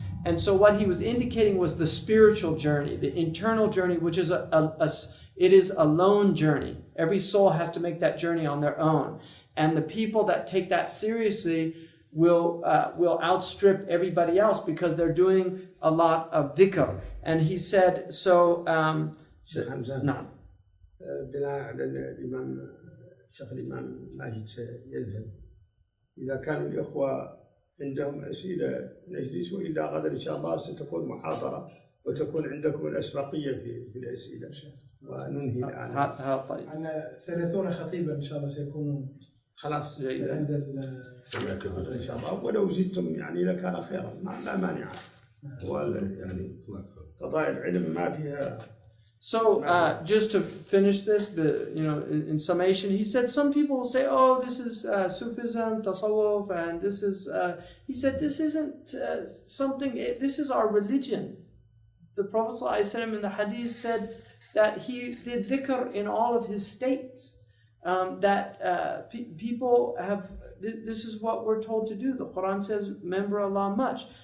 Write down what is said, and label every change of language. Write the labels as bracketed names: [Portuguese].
[English] And so what he was indicating was the spiritual journey, the internal journey, which is it is a lone journey. Every soul has to make that journey on their own. And the people that take that seriously will outstrip everybody else because they're doing a lot of dhikr. And he said, so... Shaykh Hamza, [Arabic] نعم. بناء على الإمام الشيخ الإمام ماجد سيذهب. إذا كانوا الإخوة عندهم أسئلة نجلس، وإلا غدا إن شاء الله ستكون محاضرة وتكون عندكم الأسبقية في الأسئلة، وننهي الآن. طيب. عندنا 30 خطيبا إن شاء الله سيكونون خلاص عند إن شاء الله، ولو زدتم يعني لكان خيرا، لا مانع. يعني قضايا العلم ما فيها. [English] So just to finish this, in summation, he said some people will say, oh, this is Sufism, Tasawwuf, and this is, he said, this isn't something, this is our religion. The Prophet ﷺ in the hadith said that he did dhikr in all of his states, that people have, this is what we're told to do. The Quran says, remember Allah much.